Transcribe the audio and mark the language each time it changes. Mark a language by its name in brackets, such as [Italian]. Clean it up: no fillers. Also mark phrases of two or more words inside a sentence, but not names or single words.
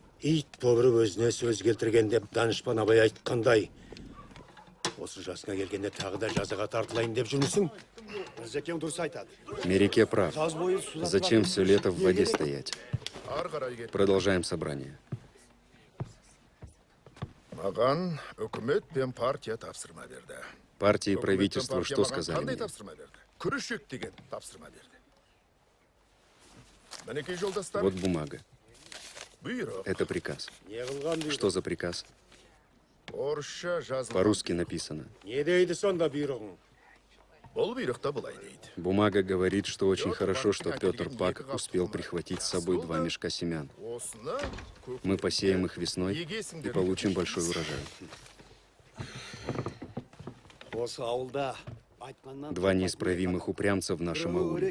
[Russian] Мереке прав. Зачем все лето в воде стоять? Продолжаем собрание. [Kazakh] Маған үкімет пен партия тапсырма берді. [Russian] Партия и правительство что сказали [Kazakh] Қандай [Russian] мне? [Kazakh] тапсырма берді? Күрішек деген тапсырма берді. Мінекей жолдастар, [Russian] Вот бумага. [Kazakh] бұйрық. [Russian] Это приказ. Что за приказ? [Kazakh] Орысша жазылған. [Russian] По-русски написано. [Kazakh] Бұл бұйрықта былай дейді. [Russian] Бумага говорит, что очень хорошо, что Петр Пак успел прихватить с собой 2 мешка семян. [Kazakh] Осыны [Russian] Мы посеем их весной и получим большой урожай. 2 неисправимых упрямца в нашем ауле.